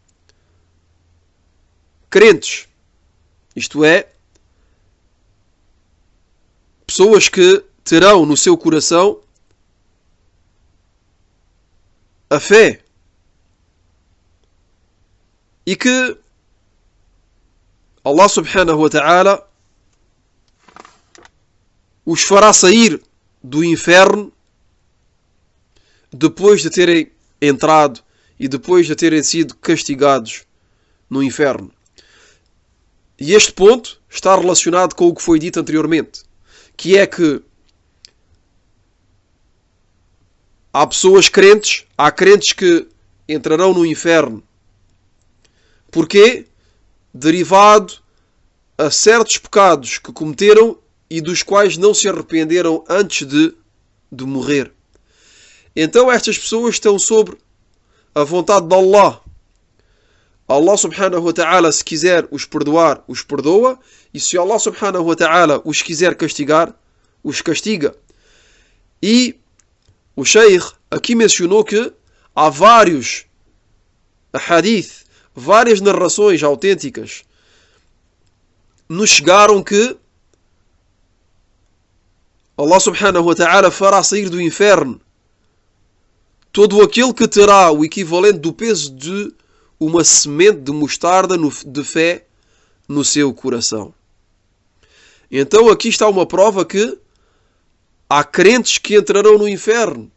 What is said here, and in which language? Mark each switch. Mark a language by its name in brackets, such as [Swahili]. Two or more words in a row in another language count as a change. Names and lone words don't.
[Portuguese] crentes, isto é, pessoas que terão no seu coração a fé e que Allah [Arabic] سبحانه وتعالى [Portuguese] os fará sair do inferno depois de terem entrado e depois de terem sido castigados no inferno. E este ponto está relacionado com o que foi dito anteriormente, que é que há pessoas crentes, há crentes que entrarão no inferno. Porquê? Derivado a certos pecados que cometeram e dos quais não se arrependeram antes de morrer. Então estas pessoas estão sobre a vontade de Allah. [Arabic] الله سبحانه وتعالى, [Portuguese] se quiser os perdoar, os perdoa. E se Allah [Arabic] سبحانه وتعالى [Portuguese] os quiser castigar, os castiga. E o Sheikh aqui mencionou que há vários hadith, várias narrações autênticas nos chegaram que Allah [Arabic] سبحانه وتعالى [Portuguese] fará sair do inferno todo aquele que terá o equivalente do peso de uma semente de mostarda de fé no seu coração. Então aqui está uma prova que há crentes que entrarão no inferno.